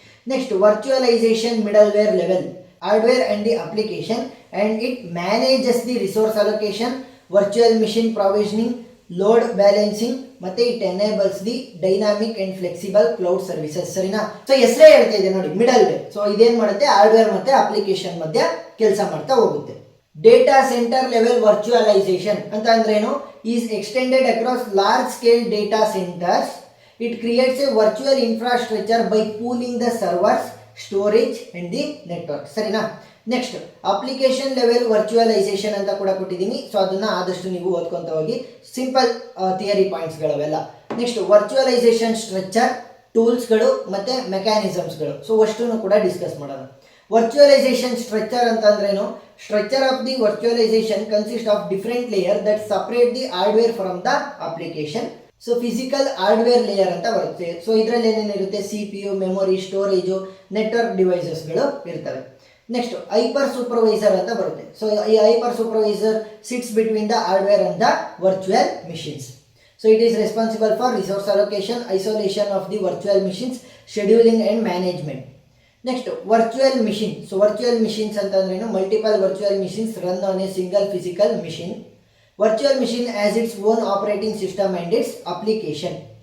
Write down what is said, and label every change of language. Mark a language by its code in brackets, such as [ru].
[en] Next virtualization middleware level. Hardware and the application and it manages the resource allocation, virtual machine provisioning, load balancing ಮತ್ತೆ it enables the dynamic and flexible cloud services. [kn] ಸರಿನಾ, so ಹೆಸರೇ ಹೇಳ್ತಾ ಇದೆ ನೋಡಿ, middle way. So ಇದೇನ್ ಮಾಡುತ್ತೆ, hardware ಮತ್ತೆ application ಮಧ್ಯೆ ಕೆಲಸ ಮಾಡ್ತಾ ಹೋಗುತ್ತೆ. [en] data centre level virtualization [kn] ಅಂತ ಅಂದ್ರೇನು, [en] Is extended across large scale data centres. It creates a virtual infrastructure by pooling the servers, storage and the network. [kn] ಸರಿನಾ, ನೆಕ್ಸ್ಟ್ ಅಪ್ಲಿಕೇಶನ್ ಲೆವೆಲ್ ವರ್ಚುವಲೈಸೇಷನ್ ಅಂತ ಕೂಡ ಕೊಟ್ಟಿದ್ದೀನಿ. ಸೊ ಅದನ್ನ ಆದಷ್ಟು ನೀವು ಓದ್ಕೊಂತ ಹೋಗಿ, simple theory ಪಾಯಿಂಟ್ಸ್ಗಳವೆಲ್ಲ. Next virtualisation structure, ಟೂಲ್ಸ್ಗಳು ಮತ್ತೆ ಮೆಕ್ಯಾನಿಸಮ್ಸ್ಗಳು. ಸೊ ಅಷ್ಟನ್ನು ಕೂಡ ಡಿಸ್ಕಸ್ ಮಾಡೋಣ. ವರ್ಚುವಲೈಸೇಷನ್ ಸ್ಟ್ರಕ್ಚರ್ ಅಂತ ಅಂದ್ರೇನು, [en] Structure of the virtualization consist of different layer that separate the hardware from the application. [kn] So physical hardware layer ಅಂತ ಬರುತ್ತೆ. ಸೊ ಇದರಲ್ಲಿ ಏನೇನಿರುತ್ತೆ, CPU, ಮೆಮೊರಿ, ಸ್ಟೋರೇಜು, ನೆಟ್ವರ್ಕ್ ಡಿವೈಸಸ್ಗಳು ಇರ್ತವೆ. ನೆಕ್ಸ್ಟ್ ಹೈಪರ್ ಸೂಪರ್ವೈಸರ್ ಅಂತ ಬರುತ್ತೆ. ಸೊ ಈ hyper supervisor [en] Sits between the hardware and the virtual machines. So it is responsible for resource allocation, isolation of the virtual machines, scheduling and management. Next virtual machine. So virtual machines ಅಂತಂದ್ರೇನು, multiple virtual machines run on a single physical machine. Virtual machine has its own operating system and its application.